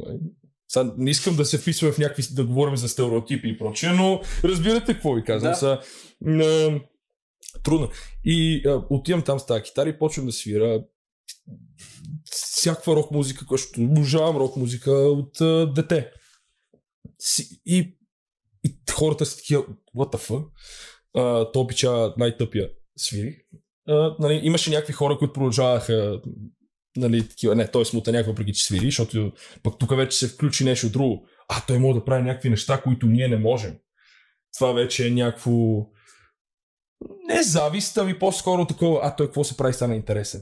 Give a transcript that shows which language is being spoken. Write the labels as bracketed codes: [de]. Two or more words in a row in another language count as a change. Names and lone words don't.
[bg] Сега не искам да се вписваме в някакви, да говорим за стереотипи и прочее, но разбирате какво ви казвам. Да. Трудно. И отивам там с тази китара и почвам да свира всякаква рок музика, защото обожавам рок музика от дете. И хората са такива, [en] what the fuck? [bg] То обича най-тъпия свири. Нали, имаше някакви хора, които продължаваха, нали, такива, той смута някаква, въпреки че свири, защото пък тук вече се включи нещо друго. Той може да прави някакви неща, които ние не можем. Това вече е някакво не завист, ами по-скоро такова, той какво се прави, стана интересен.